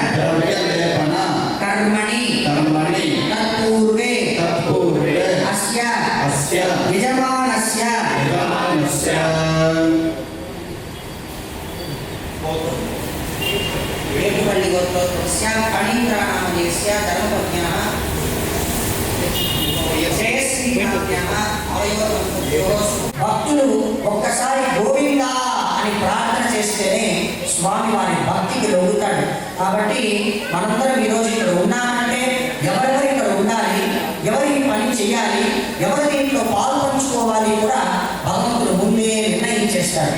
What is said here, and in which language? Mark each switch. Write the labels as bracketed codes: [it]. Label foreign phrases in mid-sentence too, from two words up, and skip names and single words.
[sa] कर्मणि तत्पूर्वे अस्य यजमानस्य वेदुपल्ली गोत्रोत्पत्स्य कणीन्द्रानामदेस्य धर्मपत्न्याः [te] భక్తులు ఒక్కసారి గోవిందా అని ప్రార్థన చేస్తేనే స్వామి వారి భక్తికి లొంగుతాడు. కాబట్టి మనందరం ఈరోజు ఇక్కడ ఉన్నామంటే ఎవరెవరు ఇక్కడ ఉండాలి, ఎవరి పని చేయాలి, ఎవరి దీంట్లో పాలు పంచుకోవాలి కూడా భగవంతుడు ముందే నిర్ణయించేస్తాడు.